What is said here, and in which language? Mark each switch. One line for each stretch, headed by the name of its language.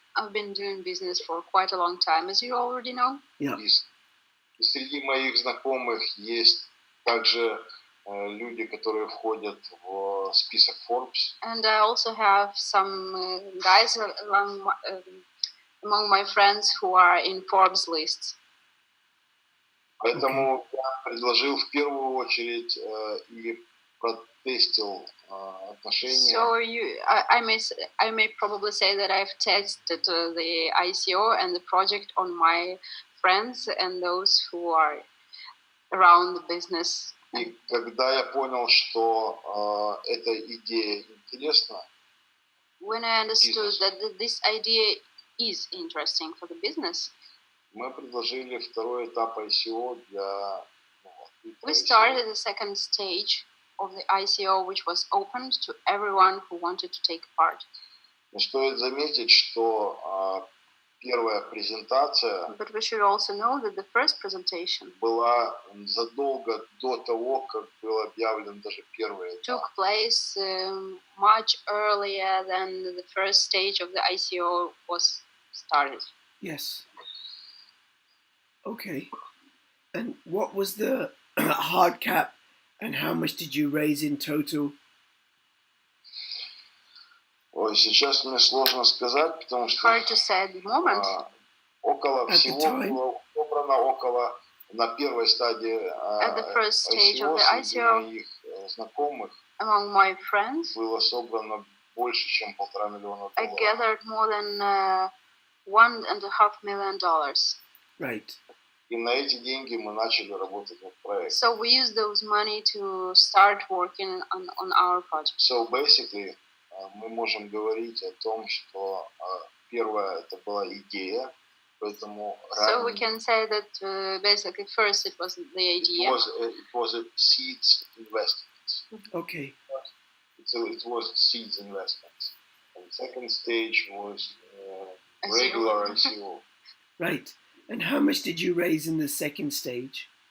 English: I've been doing business for quite a long time, as you already know. Yeah.
Russian: И среди моих знакомых есть также люди, которые входят в список Forbes.
English: And I also have some guys among my friends who are in Forbes lists.
Russian: Поэтому я предложил в первую очередь и протестил отношения.
English: So I may probably say that I've tested the ICO and the project on my friends and those who are around the business.
Russian: И когда я понял, что эта идея интересна,
English: when I understood that this idea is interesting for the business,
Russian: мы предложили второй этап ICO для.
English: We started the second stage of the ICO, which was opened to everyone who wanted to take part.
Russian: Но стоит заметить, что первая презентация
English: But we should also know that the first presentation
Russian: была задолго до того, как был объявлен даже первый этап.
English: Took place much earlier than the first stage of the ICO was started. Yes. Okay. And what was the hard cap and how much did you raise in total?
Russian: Ой, сейчас мне сложно сказать, потому что
English: Hard to say at the moment.
Russian: Около всего было собрано около на первой стадии
English: at the first stage of the
Russian: среди
English: ICO,
Russian: моих знакомых
English: among my friends,
Russian: было собрано больше, чем $1,5 миллиона.
English: I gathered more than $1.5 million. Right.
Russian: И на эти деньги мы начали работать над проектом.
English: So we used those money to start working on our project. So basically,
Russian: мы можем говорить о том, что первое это была идея, поэтому
English: So we can say that basically first it was the idea. It was a seeds investment. Okay. So it was seeds investment. And second stage was ICO. regular ICO. Right. And how much did you raise in the second stage?